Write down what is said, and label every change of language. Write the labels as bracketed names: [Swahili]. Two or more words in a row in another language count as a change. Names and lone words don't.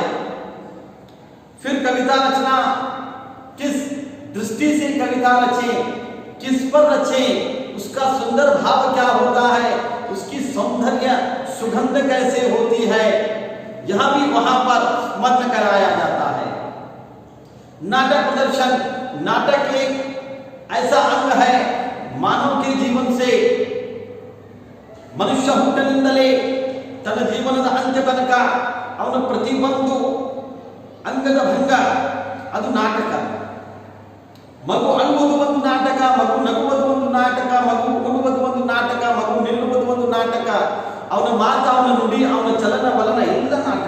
[Hindi] फिर कविता रचना, किस दृष्टि से कविता रचें, किस पर रचें, उसका सुंदर भाव क्या होता है, उसकी सौंदर्य सुगंध कैसे होती है, यह भी वहां पर स्मरण कराया जाता है। नाटक प्रदर्शन, नाटक एक ऐसा अंग है मानव के जीवन से मनुष्य [Kannada] ಹುಟ್ಟಿನಿಂದಲೇ ತನ್ನ ಜೀವನದ ಅಂತ್ಯ ತನಕ ಅವನು ಪ್ರತಿಯೊಂದು ಅಂಗದ ಭಂಗ ಅದು ನಾಟಕ. ಮಗು ಅಳುವುದು ಒಂದು ನಾಟಕ, ಮಗು ನಗುವುದು ಒಂದು ನಾಟಕ, ಮಗು ಕೊಡುವುದು ಒಂದು ನಾಟಕ, ಮಗು ನಿಲ್ಲುವುದು ಒಂದು ನಾಟಕ, ಅವನ ಮಾತು, ಅವನ ನುಡಿ, ಅವನ ಚಲನ ವಲನ ಎಲ್ಲ ನಾಟಕ.